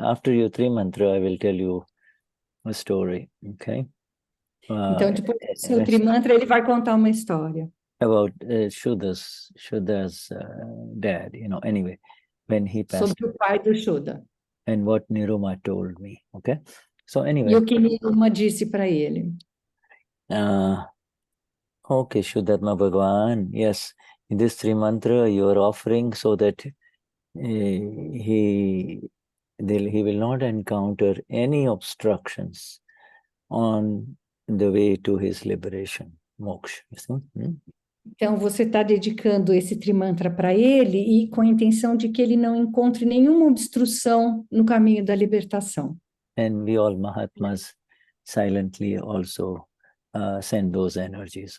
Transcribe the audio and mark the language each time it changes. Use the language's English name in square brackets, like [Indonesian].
[English] After your Trimantra, I will tell you a story, okay? [Portuguese] Então, depois do seu Trimantra, ele vai contar uma história. [English] About Shuddha's dad, anyway, when he passed. [Portuguese] Sobre o pai do Shuddha. [English] And what Niruma told me, okay? So anyway. [Portuguese] E o que Niruma disse para ele. [English] Okay, Shuddha Bhagwan, yes. In this Trimantra, you are offering so that he will not encounter any obstructions on the way to his liberation, moksha. [Portuguese] Então, você está dedicando esse Trimantra para ele e com a intenção de que ele não encontre nenhuma obstrução no caminho da libertação. [English] And we all Mahatmas silently also send those energies.